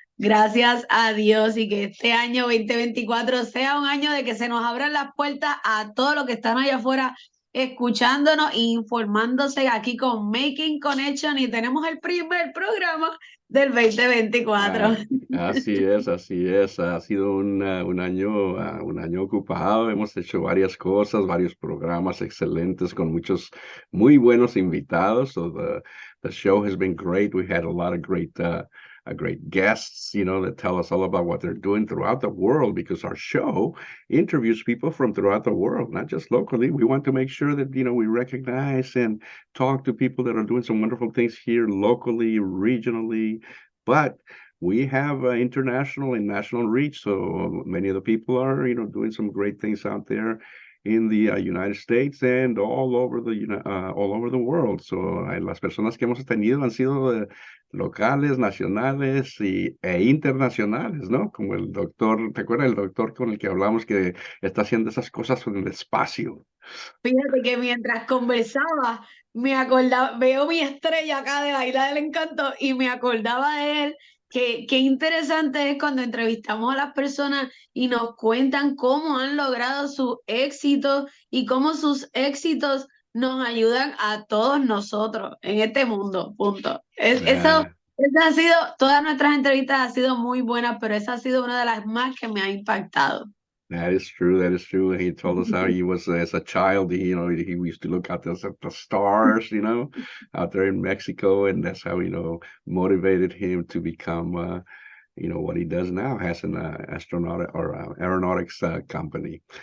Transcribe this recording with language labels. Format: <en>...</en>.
<es>Gracias a Dios y que este año 2024 sea un año de que se nos abran las puertas a todos los que están allá afuera escuchándonos e informándose aquí con Making Connection y tenemos el primer programa del 2024. Ah, así es, así es. Ha sido un año ocupado. Hemos hecho varias cosas, varios programas excelentes con muchos muy buenos invitados.</es> <en>So the show has been great. We had a lot of great guests, that tell us all about what they're doing throughout the world because our show interviews people from throughout the world, not just locally. We want to make sure that, we recognize and talk to people that are doing some wonderful things here locally, regionally, but we have international and national reach. So many of the people are, doing some great things out there in the United States and all over the world.</en> <es>So las personas que hemos tenido han sido locales, nacionales e internacionales, ¿no? Como el doctor, ¿te acuerdas del doctor con el que hablamos que está haciendo esas cosas en el espacio? Fíjate que mientras conversaba, me acordaba, veo mi estrella acá de la Isla del Encanto y me acordaba de él, que qué interesante es cuando entrevistamos a las personas y nos cuentan cómo han logrado sus éxitos y cómo sus éxitos nos ayudan a todos nosotros en este mundo, punto. Ah, Esa ha sido, todas nuestras entrevistas han sido muy buenas, pero esa ha sido una de las más que me ha impactado.</es> <en>That is true. That is true. He told us how he was as a child. He used to look out at the stars, out there in Mexico, and that's how motivated him to become, what he does now. Has an astronaut or aeronautics company.</en>